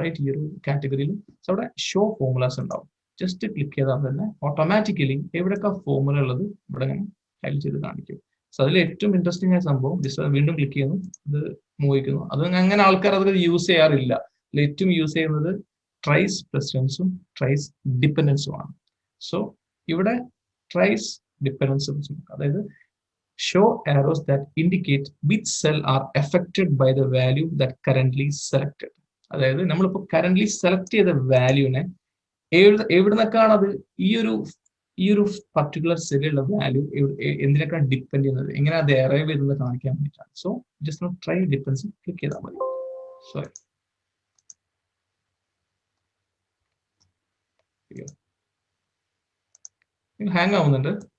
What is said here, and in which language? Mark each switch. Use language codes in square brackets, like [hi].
[ml] Right, ഈ ഒരു കാറ്റഗറിയിൽ അവിടെ ഷോ ഫോർമുലാസ് ഉണ്ടാവും. ജസ്റ്റ് ക്ലിക്ക് ചെയ്താൽ തന്നെ ഓട്ടോമാറ്റിക്കലി എവിടെയൊക്കെ ഫോർമുല ഉള്ളത് ഇവിടെ ഞാൻ ഹൈലൈറ്റ് ചെയ്ത് കാണിക്കും. സോ അതിൽ ഏറ്റവും ഇൻട്രസ്റ്റിംഗ് ആയ സംഭവം ജസ്റ്റ് വീണ്ടും ക്ലിക്ക് ചെയ്യുന്നു, ഇത് മൂവിക്കുന്നു. അത് അങ്ങനെ ആൾക്കാർ അതൊക്കെ യൂസ് ചെയ്യാറില്ല. അതിൽ ഏറ്റവും യൂസ് ചെയ്യുന്നത് ട്രൈസ് പ്രസിഡൻസും ട്രൈസ് ഡിപ്പെൻഡൻസും ആണ്. സോ ഇവിടെ ട്രൈസ് ഡിപ്പെൻഡൻസും, അതായത് [en] Show arrows that indicate which cell are affected by the value that currently selected. [ml] അതായത് നമ്മളിപ്പോൾ കറന്റ്ലി സെലക്ട് ചെയ്ത വാല്യൂനെ എവിടുന്നൊക്കെയാണ് അത് ഈ ഒരു പർട്ടിക്കുലർ സെല്ലിലുള്ള വാല്യൂ എന്തിനൊക്കെയാണ് ഡിപ്പെൻഡ് ചെയ്യുന്നത്, എങ്ങനെ അത് അറൈവ് ചെയ്തെന്ന് കാണിക്കാൻ വേണ്ടിയിട്ടാണ്. So just try dependency click ചെയ്താൽ മതി. സോറി, ഹാങ് ആവുന്നുണ്ട്.